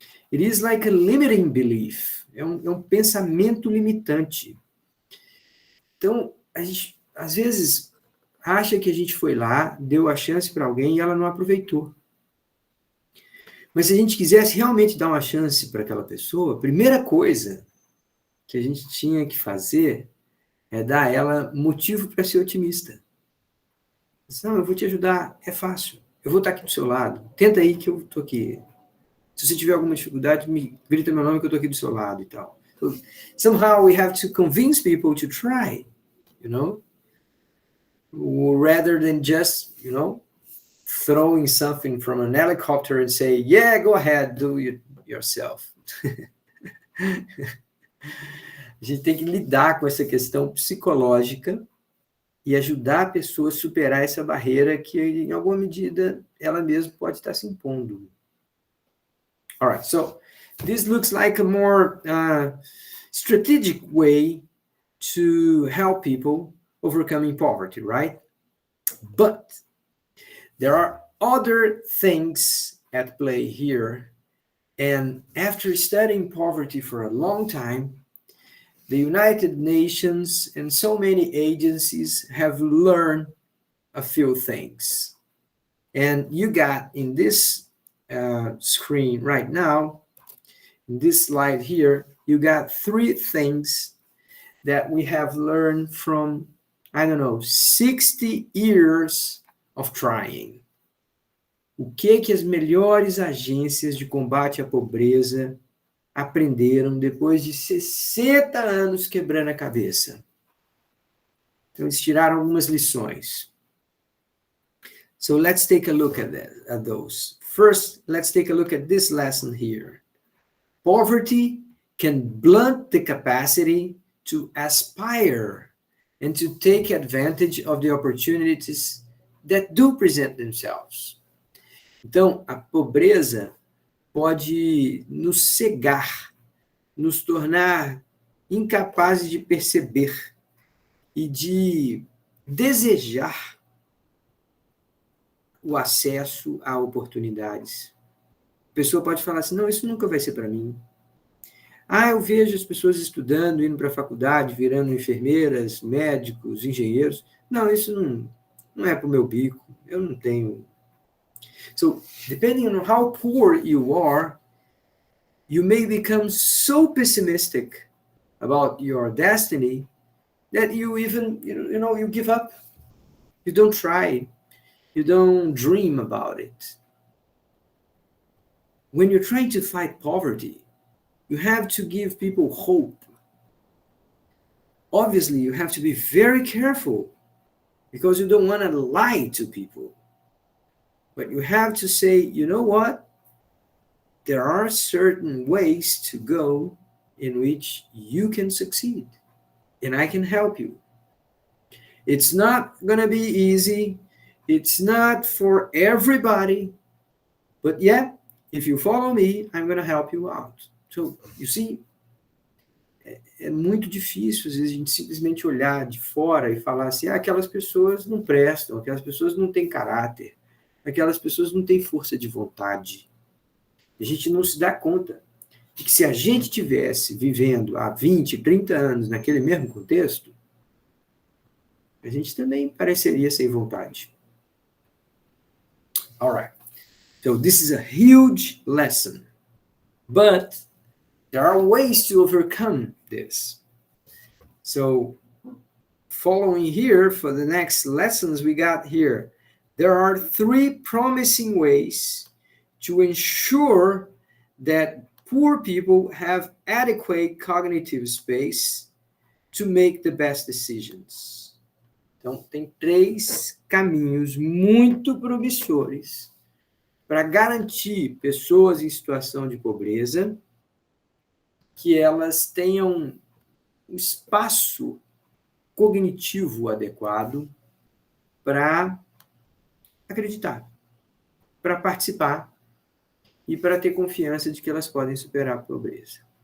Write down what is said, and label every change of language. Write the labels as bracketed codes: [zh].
[en] It is like a limiting belief. [pt] É um pensamento limitante. Então, a gente, às vezes, acha que a gente foi lá, deu a chance para alguém e ela não aproveitou. Mas se a gente quisesse realmente dar uma chance para aquela pessoa, a primeira coisa que a gente tinha que fazer é dar a ela motivo para ser otimista. Não, eu vou te ajudar, é fácil. Eu vou estar aqui do seu lado. Tenta aí que eu estou aqui. Se você tiver alguma dificuldade, me grita meu nome que eu estou aqui do seu lado e tal. [en] So, somehow we have to convince people to try, you know? Rather than just, throwing something from an helicopter and say, yeah, go ahead, do it yourself. [pt] A gente tem que lidar com essa questão psicológica e ajudar a pessoa a superar essa barreira que, em alguma medida, ela mesma pode estar se impondo. [en] All right, so this looks like a more strategic way to help people overcoming poverty, right? But there are other things at play here. And after studying poverty for a long time, the United Nations and so many agencies have learned a few things. And you got in this screen right now, in this slide here, you got 3 things that we have learned from, 60 years of trying. [pt] O que as melhores agências de combate à pobreza aprenderam depois de 60 anos quebrando a cabeça? Então, eles tiraram algumas lições. [en] So let's take a look at those. First, let's take a look at this lesson here. Poverty can blunt the capacity to aspire and to take advantage of the opportunities that do present themselves. [pt] Então, a pobreza pode nos cegar, nos tornar incapazes de perceber e de desejar o acesso a oportunidades. A pessoa pode falar assim, não, isso nunca vai ser para mim. Eu vejo as pessoas estudando, indo para a faculdade, virando enfermeiras, médicos, engenheiros. Não, isso não é para o meu bico, eu não tenho. [en] So, depending on how poor you are, you may become so pessimistic about your destiny that you even, you give up. You don't try. You don't dream about it. When you're trying to fight poverty, you have to give people hope. Obviously, you have to be very careful because you don't want to lie to people. But you have to say, you know what? There are certain ways to go in which you can succeed, and I can help you. It's not going to be easy. It's not for everybody. But yeah, if you follow me, I'm going to help you out. So, you see, [pt] é muito difícil, às vezes, a gente simplesmente olhar de fora e falar assim, aquelas pessoas não prestam, aquelas pessoas não têm caráter, aquelas pessoas não têm força de vontade. A gente não se dá conta de que se a gente tivesse vivendo há 20, 30 anos naquele mesmo contexto, a gente também pareceria sem vontade. [en] All right. So this is a huge lesson, but there are ways to overcome this. So following here for the next lessons we got here, there are 3 promising ways to ensure that poor people have adequate cognitive space to make the best decisions. [pt] Então, tem 3 caminhos muito promissores para garantir pessoas em situação de pobreza que elas tenham um espaço cognitivo adequado para acreditar, para participar e para ter confiança de que elas podem superar a pobreza.